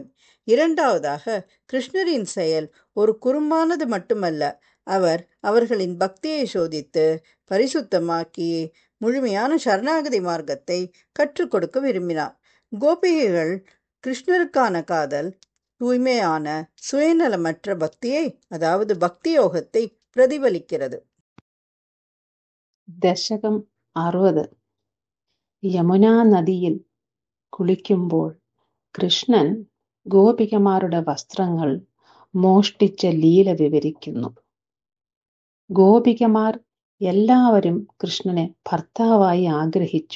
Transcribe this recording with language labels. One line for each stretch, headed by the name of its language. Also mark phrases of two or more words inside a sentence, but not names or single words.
Tamil: இரண்டாவதாக, கிருஷ்ணரின் செயல் ஒரு குறும்பானது மட்டுமல்ல, அவர் அவர்களின் பக்தியை சோதித்து பரிசுத்தமாக்கி முழுமையான சரணாகதி மார்க்கத்தை கற்றுக் கொடுக்க விரும்பினார். கோபிகைகள் கிருஷ்ணருக்கான காதல் தூய்மையான சுயநலமற்ற பக்தியை, அதாவது பக்தி யோகத்தை பிரதிபலிக்கிறது.
Malayalam: ദശകം 60 യമുനാ നദിയിൽ കുളിക്കുമ്പോൾ കൃഷ്ണൻ ഗോപികമാരുടെ വസ്ത്രങ്ങൾ മോഷ്ടിച്ച ലീല വിവരിക്കുന്നു. ഗോപികമാർ എല്ലാവരും കൃഷ്ണനെ ഭർത്താവായി ആഗ്രഹിച്ചു.